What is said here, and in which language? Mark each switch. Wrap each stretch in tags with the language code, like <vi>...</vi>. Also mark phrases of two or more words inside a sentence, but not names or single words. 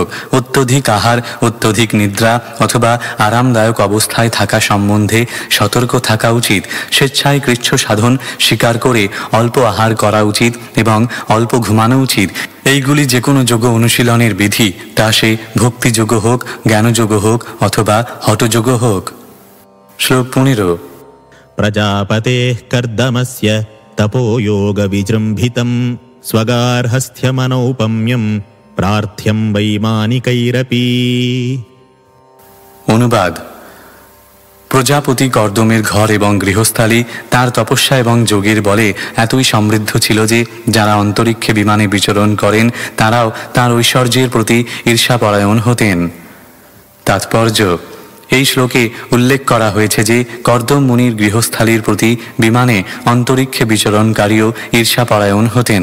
<bn>অত্যধিক আহার, অত্যধিক নিদ্রা অথবা আরামদায়ক অবস্থায় থাকা সম্বন্ধে সতর্ক থাকা উচিত। স্বেচ্ছায় কৃচ্ছ সাধন স্বীকার করে অল্প আহার করা উচিত এবং অল্প ঘুমানো উচিত। এইগুলি যে কোনো যোগ অনুশীলনের বিধি, তা সে ভক্তিযোগ হোক, জ্ঞানযোগ হোক অথবা হঠযোগ হোক। শ্লোক 15।</bn> <sa>प्रजापतेः कर्दमस्य तपोयोगविजृम्भितं स्वगार्हस्थ्यमनौपम्यं प्रार्थ्यं वैमानिकैरपि।</sa> <bn>অনুবাদ: প্রজাপতি কর্দমের ঘর এবং গৃহস্থালী তার তপস্যা এবং যোগের বলে এতই সমৃদ্ধ ছিল যে যারা অন্তরিক্ষে বিমানে বিচরণ করেন তারাও তার ঐশ্বর্যের প্রতি ঈর্ষাপরায়ণ হতেন। তাৎপর্য: এই শ্লোকে উল্লেখ করা হয়েছে যে কর্দম মুনির গৃহস্থালীর প্রতি বিমানে অন্তরিক্ষে বিচরণকারীও ঈর্ষাপরায়ণ হতেন।</bn>